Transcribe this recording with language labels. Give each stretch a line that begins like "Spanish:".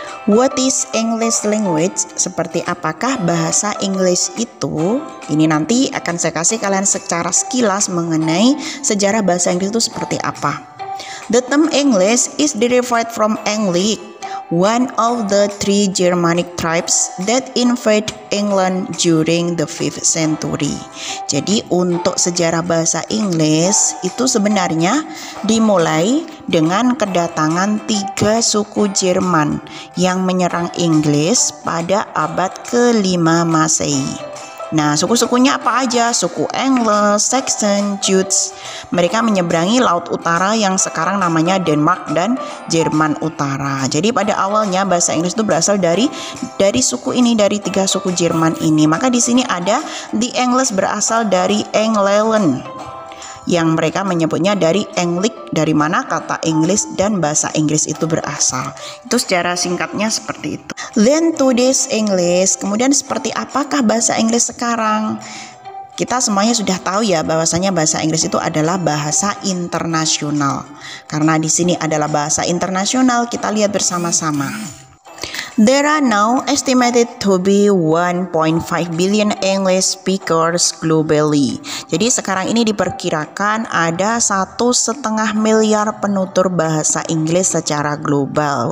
English: What is English language?
Indonesian: Seperti apakah bahasa Inggris itu? Ini nanti akan saya kasih kalian secara sekilas mengenai sejarah bahasa Inggris itu seperti apa.
English: The term English is derived from English, one of the three Germanic tribes that invade England during the 5th century.
Indonesian: Jadi untuk sejarah bahasa Inggris itu sebenarnya dimulai dengan kedatangan 3 suku Jerman yang menyerang Inggris pada abad ke-5 Masehi. Nah, suku-sukunya apa aja? Suku Anglo, Saxon, Jutes. Mereka menyeberangi Laut Utara yang sekarang namanya Denmark dan Jerman Utara. Jadi pada awalnya bahasa Inggris itu berasal dari suku ini, dari 3 suku Jerman ini. Maka di sini ada the English berasal dari England, yang mereka menyebutnya dari Englik, dari mana kata English dan bahasa Inggris itu berasal. Itu secara singkatnya seperti itu.
English: Then today's English,
Indonesian: kemudian seperti apakah bahasa Inggris sekarang? Kita semuanya sudah tahu ya bahwasanya bahasa Inggris itu adalah bahasa internasional. Karena di sini adalah bahasa internasional, kita lihat bersama-sama.
English: There are now estimated to be 1.5 billion English speakers globally.
Indonesian: Jadi sekarang ini diperkirakan ada 1,5 miliar penutur bahasa Inggris secara global.